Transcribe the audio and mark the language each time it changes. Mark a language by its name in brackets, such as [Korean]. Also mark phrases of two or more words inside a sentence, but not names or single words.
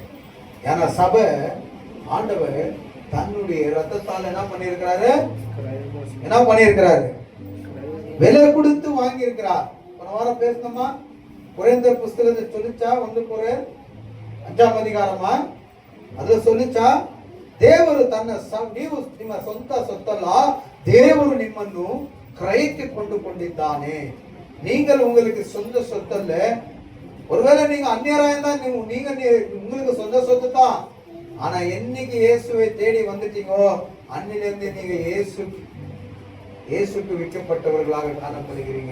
[Tamil] ஏன்னா சபை ஆண்டவர் தன்னுடைய ரத்தத்தால் என்ன பண்ணியிருக்கிறாரு? என்ன பண்ணியிருக்கிறாரு? விலை கொடுத்து வாங்கி இருக்கிறார். போன வாரம் பேசணுமா? குறைந்த புஸ்தகத்தை சொல்லிச்சா? 1 அதிகாரமா அதுல சொல்லிச்சா? [Kannada] ದೇವರು ತನ್ನ ನೀವು ನಿಮ್ಮ ಸ್ವಂತ ಸೊತ್ತಲ್ಲ, ದೇವರು ನಿಮ್ಮನ್ನು ಕ್ರಯಕ್ಕೆ ಕೊಂಡುಕೊಂಡಿದ್ದಾನೆ. [Tamil] நீங்கள் உங்களுக்கு சொந்த சொத்தல்ல. ஒருவேளை நீங்க அந்நியராக இருந்தா நீங்க உங்களுக்கு சொந்த சொத்து தான். ஆனா என்னைக்கு இயேசுவை தேடி வந்துட்டீங்கோ அன்னிலிருந்து நீங்க இயேசுக்கு விற்கப்பட்டவர்களாக காணப்படுகிறீங்க.